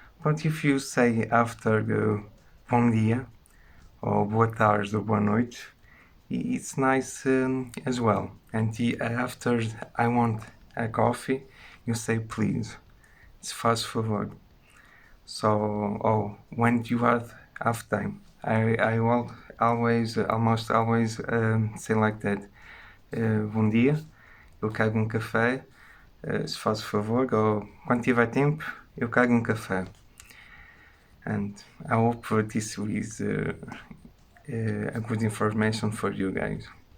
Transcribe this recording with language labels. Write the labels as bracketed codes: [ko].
[en] But if you say after [pt] bom dia, [en] or [pt] boa tarde, [en] or [pt] boa noite, [en] it's nice as well. And after I want a coffee, you say please. It's [pt] faz favor. [en] So, when you have time, I will almost always say like that. [pt] Bom dia, eu quero café, se faz favor, ou quando tiver tempo, eu quero café. [en] And I hope this is a good information for you guys.